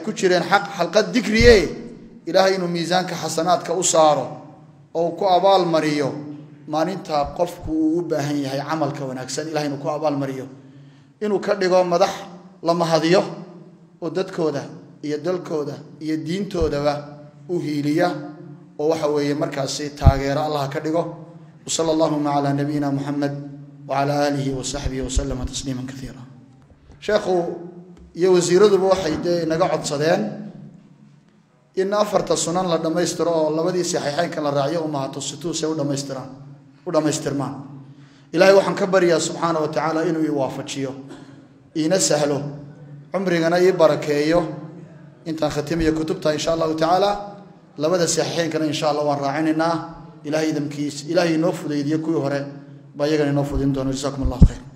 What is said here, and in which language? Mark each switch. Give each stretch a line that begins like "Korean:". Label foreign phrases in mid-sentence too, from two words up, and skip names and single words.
Somali: ku jireen xaq xalqad dikriye ilaahay inuu miisaanka xasanaadka u saaro oo ku abaal mariyo maalinta qofku uu u baahan yahay amalka wanaagsan ilaahay inuu ku abaal mariyo inuu ka dhigo madax la mahadiyo oo dadkooda iyo dalkooda iyo diintoodaba u hiiliya oo waxa weeye markaas taageero Allah ka dhigo
Arabic: صلى الله على نبينا محمد وعلى آله وصحبه وسلم تسليما كثيرا
Somali: sheekhu iyo wasiiradu waxay naga codsadeen in afarta sunan la dhameystiro oo labadii saxiixaynka la raaciyo oo maato situus ay u dhameystirmaan ilaahay waxaan ka bariyaa
Arabic: سبحانه وتعالى
Somali: inuu i waafajiyo ina sahlo umrigana ii barakeeyo intaan khatimiyo kutubta
Arabic: إن شاء الله تعالى
Somali: labada saxiixaynkana
Arabic: إن شاء الله
Somali: waan raacinayna ilaahay damkiis ilaahay noo fudaydiyo kuwii hore ba iyagana noo fudin doono
Arabic: جزاكم الله خير